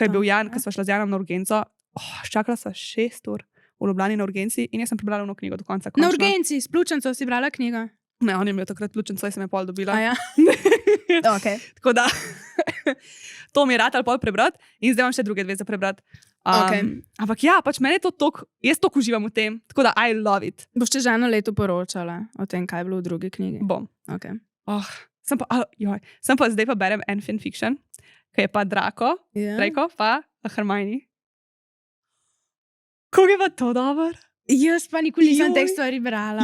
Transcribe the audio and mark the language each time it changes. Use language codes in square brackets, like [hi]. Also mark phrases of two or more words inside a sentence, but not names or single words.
[sl] ko je bil Jan, ko sva šla z Janom na urgenco. Čakala sva 6 ur v Ljubljani na urgenci in jaz sem prebrala eno knjigo do konca. Na končno. urgenci, s pljučnico si brala knjigo. Ne, on je imel takrat pljučnico, jaz sem jo pol dobila. A ja? Okay. Tako da, to mi je rad ali pol prebrati in zdaj imam še druge 2 za prebrati. Okej. Ampak ja, pač meni je to tok, jaz toliko uživam v tem, tako da [en] I love it. [sl] Boš čez 1 leto poročala o tem, kaj je bilo v drugi knjigi. Bom. Okay. Sem pa zdaj pa berem en fanfiction, ki je pa Draco, Ja. Draco pa Hermione. Kako je pa to dober? Jaz pa nikoli nisem Joj. teh stvari brala.